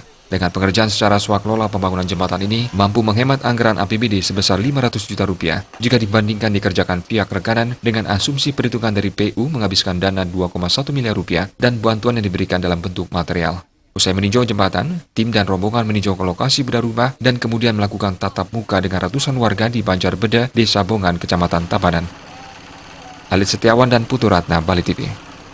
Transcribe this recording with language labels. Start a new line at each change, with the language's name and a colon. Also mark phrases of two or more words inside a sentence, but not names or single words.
Indonesian: Dengan pengerjaan secara swaklola, pembangunan jembatan ini mampu menghemat anggaran APBD sebesar 500 juta rupiah jika dibandingkan dikerjakan pihak rekanan dengan asumsi perhitungan dari PU menghabiskan dana 2,1 miliar rupiah dan bantuan yang diberikan dalam bentuk material. Usai meninjau jembatan, tim dan rombongan meninjau ke lokasi bedah rumah dan kemudian melakukan tatap muka dengan ratusan warga di Banjarbeda, Desa Bongan, Kecamatan Tabanan. Halid Setiawan dan Putu Ratna, Bali TV.